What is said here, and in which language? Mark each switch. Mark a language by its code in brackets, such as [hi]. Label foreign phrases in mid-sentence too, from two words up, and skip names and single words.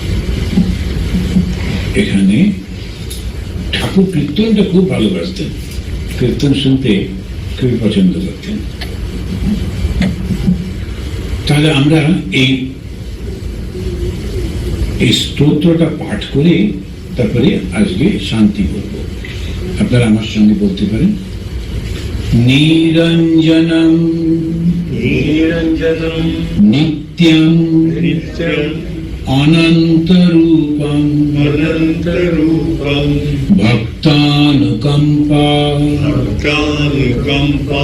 [bn] এখানে ঠাকুর কীর্তনটা খুব ভালোবাসতেন, কীর্তন শুনতে খুবই পছন্দ করতেন। তাহলে আমরা এই স্তোত্রটা পাঠ করে তারপরে আজকে শান্তি বলবো। আপনারা আমার সঙ্গে বলতে পারেন, [sa] নিরঞ্জনম নিরঞ্জনম নিত্যম নিত্যম অনন্তরূপম অনন্তরূপম ভক্তানুকম্পা ভক্তানুকম্পা